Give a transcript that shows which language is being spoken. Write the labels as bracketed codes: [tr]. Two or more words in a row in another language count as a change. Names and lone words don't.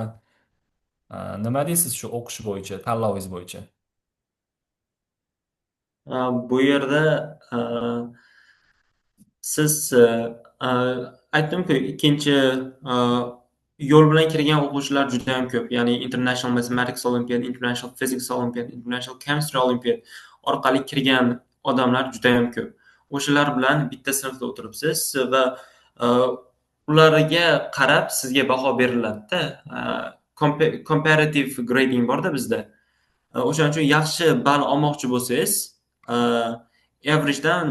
[uz] Nima deysiz shu o'qish bo'yicha, tanlovingiz bo'yicha? Bu yerda siz aytdim-ku, ikkinchi yo'l bilan kirgan o'quvchilar juda ham ko'p. Ya'ni International Mathematics Olympiad, International Physics Olympiad, International Chemistry Olympiad orqali kirgan odamlar juda ham ko'p. O'shalar bilan bitta sinfda o'tiribsiz va ularga qarab sizga baho beriladi-da. [en] Comparative grading [uz] borda bizda. O'shaning uchun yaxshi ball olmoqchi bo'lsangiz, averagedan baland olishingiz kerak.